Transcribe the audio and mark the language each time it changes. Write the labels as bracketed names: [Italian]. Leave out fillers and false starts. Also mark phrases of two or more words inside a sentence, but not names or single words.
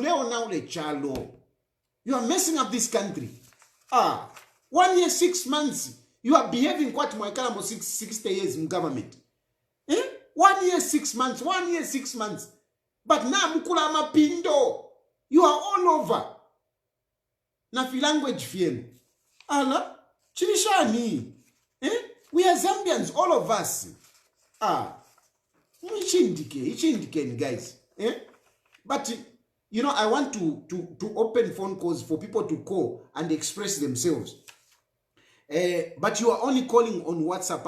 [English] You are messing up this country. 1 year, 6 months. You are behaving quite more 60 years in government. 1 year, 6 months. 1 year, 6 months. But now [Bemba] mukula mapindo. [English] You are all over. [Bemba] Na fi language fienu. Ala, chilishani. [English] We are Zambians, all of us. [Bemba] Ichindike, guys. [English] But you know, I want to open phone calls for people to call and express themselves. But you are only calling on WhatsApp.